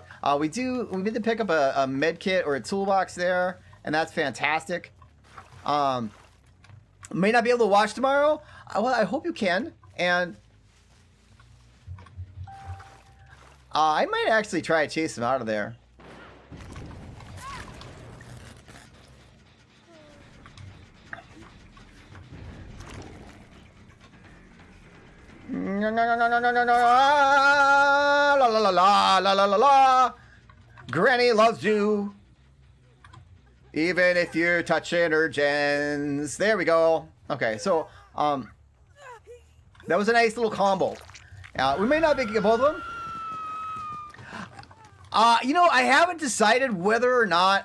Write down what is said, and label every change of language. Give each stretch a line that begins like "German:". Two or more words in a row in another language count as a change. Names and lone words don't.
English: We need to pick up a med kit or a toolbox there, and that's fantastic. May not be able to watch tomorrow. Well, I hope you can, and I might actually try to chase him out of there. No, no, no, no, no, no, no. La la la la la la la la. Granny loves you, even if you're touching her gens. There we go. Okay, so that was a nice little combo. We may not be getting both of them. You know, I haven't decided whether or not.